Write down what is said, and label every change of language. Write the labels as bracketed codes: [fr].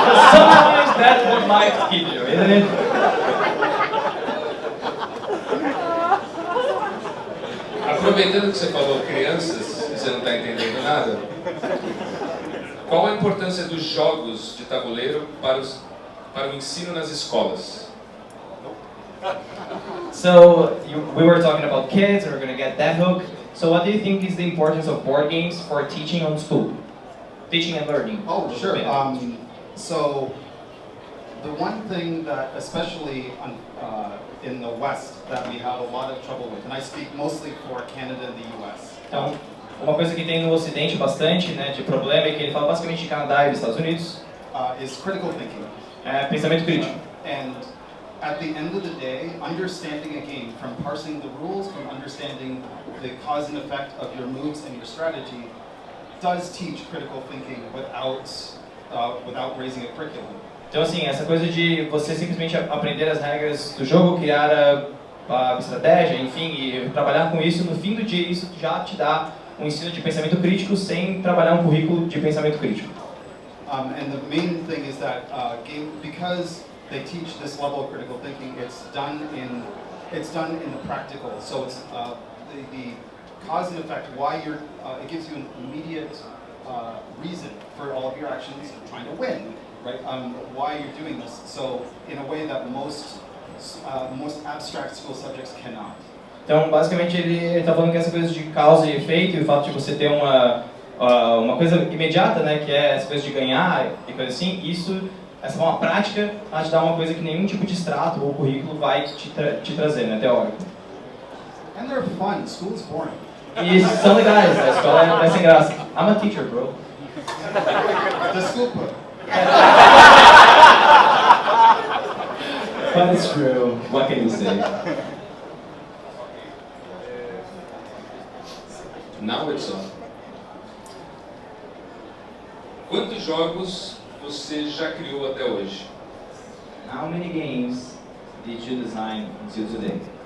[en] Sometimes that's what life gives you, isn't it? [pt] Aproveitando que você falou crianças, e você não está entendendo nada, qual a importância dos jogos de tabuleiro para o ensino nas escolas? [en] So, we were talking about kids and we're going to get that hook. So what do you think is the importance of board games for teaching on school? Teaching and learning. Oh, sure. So, the one thing that, especially in the West, that we have a lot of trouble with, and I speak mostly for Canada and the US. [pt] Então, uma coisa que tem no Ocidente bastante, né, de problema é que ele fala basicamente de Canadá e dos Estados Unidos. [en] Is critical thinking. [pt] Pensamento crítico. [en] And at the end of the day, understanding a game, from parsing the rules, from understanding the cause and effect of your moves and your strategy, does teach critical thinking without raising a curriculum. [pt] Então assim, essa coisa de você simplesmente aprender as regras do jogo, criar a estratégia, enfim, e trabalhar com isso, no fim do dia isso já te dá um ensino de pensamento crítico sem trabalhar um currículo de pensamento crítico. [en] And the main thing is that because they teach this level of critical thinking, it's done in the practical. So it's the cause and effect. Why it gives you an immediate reason for all of your actions, trying to win, right? Why you're doing this. So in a way that most abstract school subjects cannot. [pt] Então, basicamente, ele está falando que essa coisa de causa e efeito e o fato de você ter uma coisa imediata, né, que é essa coisa de ganhar e coisa assim, essa forma prática vai te dar uma coisa que nenhum tipo de extrato ou currículo vai te trazer, né, teórico. [en] And they're fun. School is boring. [pt] E são legais, a escola é sem graça. [en] I'm a teacher, bro. [pt] Desculpa. [en] But it's true. What can you say? Now it's on. [pt] Quantos jogos você já criou até hoje? [en] How many games did you design until today?